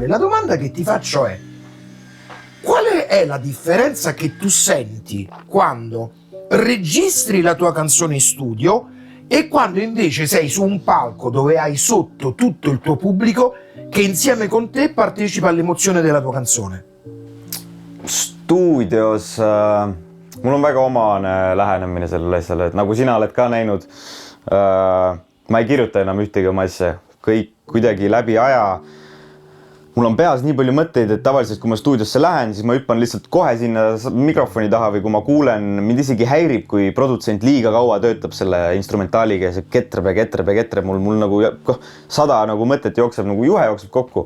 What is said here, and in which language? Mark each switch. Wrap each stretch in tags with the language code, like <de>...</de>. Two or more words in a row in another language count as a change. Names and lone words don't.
<it>La domanda che ti faccio è: qual è la differenza che tu senti quando registri la tua canzone in studio e quando invece sei su un palco dove hai sotto tutto il tuo pubblico che insieme con te partecipa all'emozione della tua canzone?</it> <et>Stuudios mul on väga omane lähenemine sellele asjale, et nagu sina oled ka näinud, ma ei kirjuta enam ühtegi oma asja, kõik kuidagi läbi aja. Mul on peas nii palju mõtteid, et tavaliselt kui ma stuudiosse lähen, siis ma hüppan lihtsalt kohe sinna mikrofoni taha või kui ma kuulen, mind isegi häirib, kui produtsent liiga kaua töötab selle instrumentaaliga ja see ketreb, mul nagu 100 nagu mõtet jookseb, nagu juhe jookseb kokku.</et>